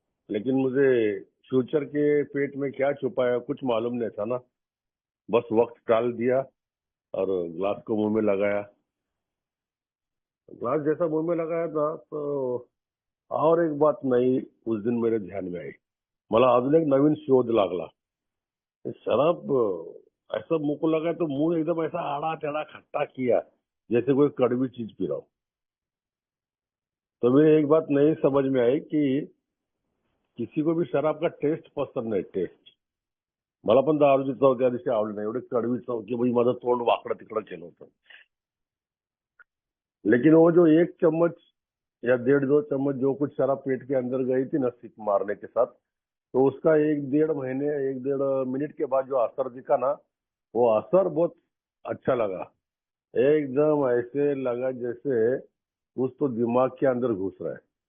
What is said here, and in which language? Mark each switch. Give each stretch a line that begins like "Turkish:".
Hindi: लेकिन मुझे फ्यूचर के पेट में क्या छुपा है कुछ मालूम नहीं था ना। बस वक्त टाल दिया और ग्लास को मुंह में लगाया। ग्लास जैसा मुंह में लगाया था तो और एक बात नई उस दिन मेरे ध्यान में आई।
Marathi: मला अजून एक नवीन शोध लागला।
Hindi: शराब ऐसा मुंह को लगा तो मुंह एकदम ऐसा आड़ा टेढ़ा खट्टा किया, जैसे कोई कड़वी चीज पी रहा हो। तो मुझे एक बात नई समझ में आई कि किसी को भी शराब का टेस्ट पसंद नाही, टेस्ट।
Marathi: मला पण दारूची चव त्या दिवशी आवडली नाही, एवढी कडवी चव की भाई माझं तोंड वाकडं तिकडं केलं होतं।
Hindi: लेकिन वो जो एक चम्मच या 1.5-2 चम्मच जो कुछ शराब पेट के अंदर गई थी ना सिक मारने के साथ, तो उसका 1-1.5 महीने 1-1.5 मिनट के बाद जो असर दिखा ना, वो असर बहुत अच्छा लगा। एकदम ऐसे लगा जैसे कुछ तो दिमाग के अंदर घुस रहा है।